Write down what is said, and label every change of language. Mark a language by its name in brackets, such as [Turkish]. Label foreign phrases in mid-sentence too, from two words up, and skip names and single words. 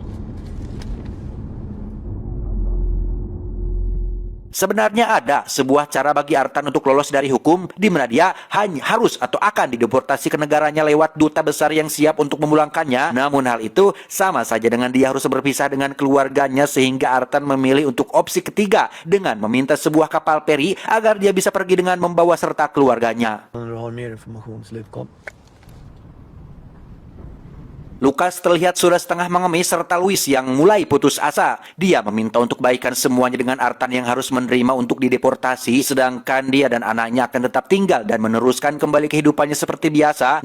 [Indonesian] Sebenarnya ada sebuah cara bagi Artan untuk lolos dari hukum di mana dia hanya harus atau akan dideportasi ke negaranya lewat duta besar yang siap untuk memulangkannya. Namun hal itu sama saja dengan dia harus berpisah dengan keluarganya sehingga Artan memilih untuk opsi ketiga dengan meminta sebuah kapal peri agar dia bisa pergi dengan membawa serta keluarganya. [Swedish] När du har mer information, slut kom. [Indonesian] Lukas terlihat sudah setengah mengemis serta Louis yang mulai putus asa. Dia meminta untuk baikan semuanya dengan Artan yang harus menerima untuk dideportasi, sedangkan dia dan anaknya akan tetap tinggal dan meneruskan kembali kehidupannya seperti biasa.